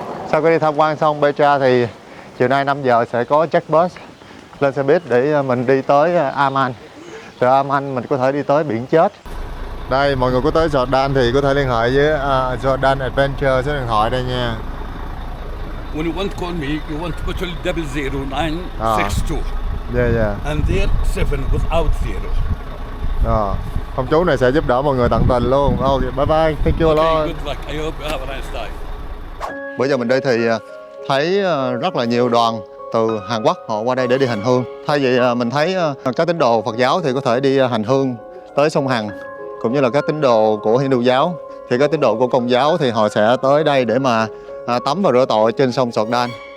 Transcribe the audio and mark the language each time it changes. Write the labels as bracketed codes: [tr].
[vi] Sau khi đi tham quan xong Petra thì chiều nay 5 giờ sẽ có Jackbus lên xe buýt để mình đi tới Amman. Từ Amman mình có thể đi tới biển chết. Đây, mọi người có tới Jordan thì có thể liên hệ với Jordan Adventure số điện thoại đây nha. [en] When you want to call me, you want to put 00962. Yeah. And there 7 without 0. [vi] Ông chú này sẽ giúp đỡ mọi người tận tình luôn. [en] Ok, bye bye, thank you a lot. Good luck. I hope you have a nice day. [vi] Bữa giờ mình đi thì thấy rất là nhiều đoàn từ Hàn Quốc họ qua đây để đi hành hương. Thay vì mình thấy các tín đồ Phật giáo thì có thể đi hành hương tới sông Hằng, cũng như là các tín đồ của Hindu giáo. Thì các tín đồ của Công giáo thì họ sẽ tới đây để mà tắm và rửa tội trên sông Jordan.